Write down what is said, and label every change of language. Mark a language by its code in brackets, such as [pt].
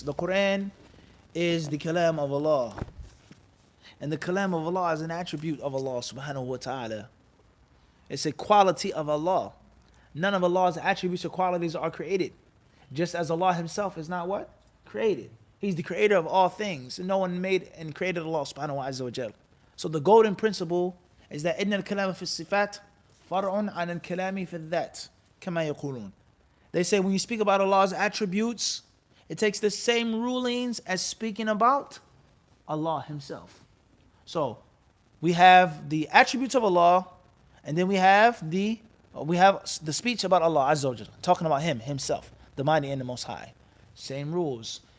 [en] The Quran is the kalam of Allah. And the kalam of Allah is an attribute of Allah subhanahu wa ta'ala. It's a quality of Allah. None of Allah's attributes or qualities are created. Just as Allah himself is not what? Created. He's the creator of all things. No one made and created Allah subhanahu wa ta'ala. So the golden principle is that [ar] إِنَّ الْكَلَامَ فِي الصِّفَاتِ فَرْعٌ عَنَ الْكَلَامِ فِي الذَّاتِ كَمَا يَقُولُونَ. [en] They say when you speak about Allah's attributes, it takes the same rulings as speaking about Allah himself. So we have the attributes of Allah, and then we have the speech about Allah Azza wa Jalla, talking about Him himself, the Mighty and the Most High. Same rules.